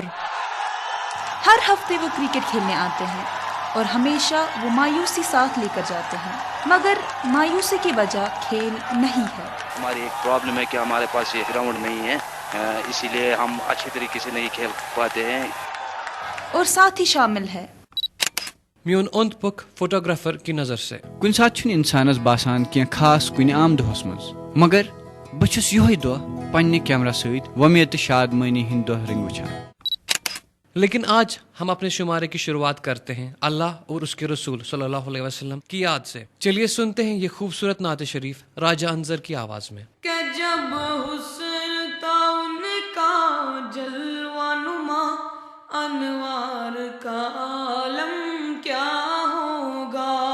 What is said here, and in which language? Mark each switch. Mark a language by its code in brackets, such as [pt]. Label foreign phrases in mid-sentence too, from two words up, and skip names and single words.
[ur] ہر ہفتے وہ کرکٹ کھیلنے آتے ہیں اور ہمیشہ وہ مایوسی ساتھ لے کر جاتے ہیں, مگر مایوسی کی وجہ کھیل نہیں ہے. ہماری ایک پرابلم ہے کہ ہمارے پاس یہ گراؤنڈ نہیں ہے, اسی لیے ہم اچھی طریقے سے نہیں کھیل پاتے ہیں. اور ساتھ ہی شامل ہے میون اوند پک فوٹوگرافر کی نظر سے. [ks] کن سات چھُنہٕ انسانس باسان کینٛہہ خاص کُنہِ عام دۄہس منٛز, مگر بہٕ چھُس یِہوے دۄہ پننہِ کیمرا سۭتۍ وۄمید تہٕ شادمٲنی ہٕنٛدۍ دۄہ رنٛگۍ وٕچھان. [ur] لیکن آج ہم اپنے شمارے کی شروعات کرتے ہیں اللہ اور اس کے رسول صلی اللہ علیہ وسلم کی یاد سے. چلیے سنتے ہیں یہ خوبصورت نعت شریف راجہ انظر کی آواز میں. کہ جب حسن تھا ان کا جلوہ نما, انوار کا عالم کیا ہوگا.